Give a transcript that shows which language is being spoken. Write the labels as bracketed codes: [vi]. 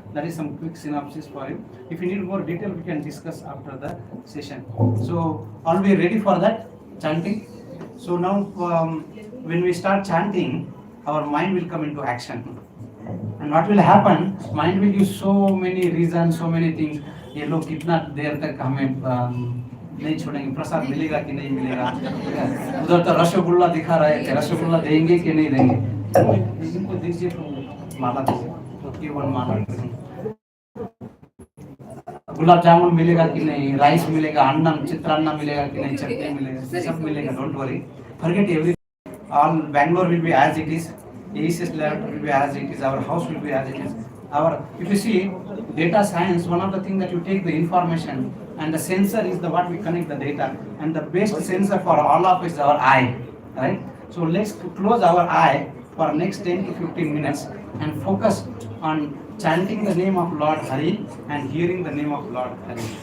[en] That is some quick synopsis for you. If you need more detail, we can discuss after the session. So, are we ready for that chanting? So now, when we start chanting, our mind will come into action. And what will happen? Mind will give so many reasons, so many things. [hi] ये लोग कितना देर तक हमें नहीं छोड़ेंगे, प्रसाद मिलेगा कि नहीं मिलेगा, उधर तो रसगुल्ला दिखा रहे थे, रसगुल्ला देंगे कि नहीं देंगे, इनको दीजिए तो माला दीजिए, केवल माला, गुलाब जामुन मिलेगा कि नहीं, राइस मिलेगा, अन्नम चित्रान्न मिलेगा कि नहीं, चटनी मिलेगा, सब मिलेगा, [en] don't worry, forget everything. All Bangalore will be as it is, ACS lab will be as it is, our house will be as it is. If you see data science, one of the things that you take the information and the sensor is the what we connect the data, and the best sensor for all of us is our eye, right? So let's close our eye for next 10 to 15 minutes and focus on chanting the name of Lord Hari and hearing the name of Lord Hari.